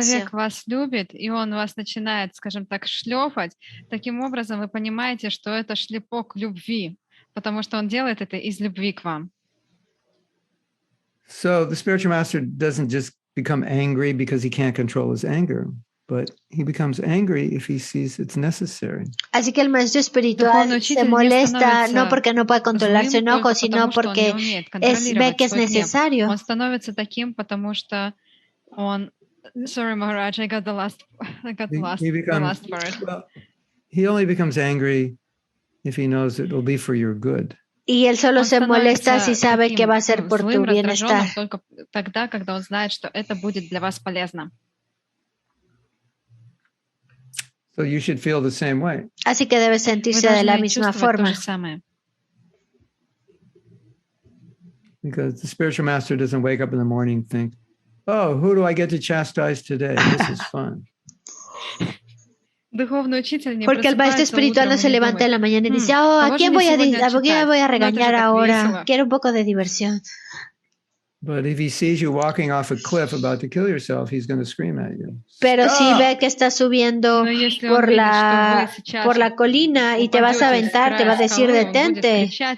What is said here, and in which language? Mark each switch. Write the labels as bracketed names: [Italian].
[Russian] человек вас любит, и он вас начинает, скажем так, шлепать, таким образом вы понимаете, что это шлепок любви, потому что он делает это из любви к вам. [English] So the spiritual master doesn't just become angry because he can't control his anger, but he becomes angry if he sees it's necessary. [Spanish] Así que el maestro espiritual se molesta no porque no puede controlar su enojo, sino porque ve que es necesario. [Russian] Он становится таким, потому что он... [English] Sorry, Maharaj, I got the last part. Well, he only becomes angry if he knows it will be for your good. [Spanish] Y él solo se molesta si sabe que va a ser por tu bienestar. [Russian] Только тогда, когда он знает, что это будет для вас полезно. [English] So you should feel the same way. [Spanish] Así que debe sentirse de la misma forma. [English] Because the spiritual master doesn't wake up in the morning and think, oh, who do I get to chastise today? This is fun. [Spanish] Porque el maestro espiritual no se levanta en la mañana y dice, oh, ¿a quién voy a regañar ahora? Quiero un poco de diversión. [English] But if he sees you walking off a cliff about to kill yourself, he's going to scream at you. [Spanish] Pero si ve que estás subiendo por la colina y te vas a aventar, te va a decir detente.